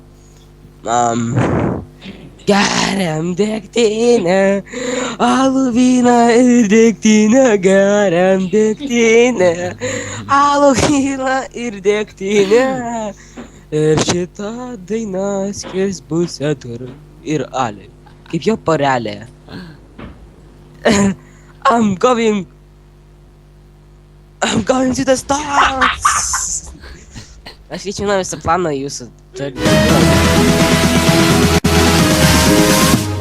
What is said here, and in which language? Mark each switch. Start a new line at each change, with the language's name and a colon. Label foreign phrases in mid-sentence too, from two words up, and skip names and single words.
Lithuanian: Geriam degtinę, alų vyną ir degtinę, geriam degtinę, alų vyną ir degtinę. Ir šita daina skirs bus Edgarui ir Aliui, kaip jo porelė.
English: I'm going to the stars.
Lithuanian: Aš keičiu visą planą jūsų.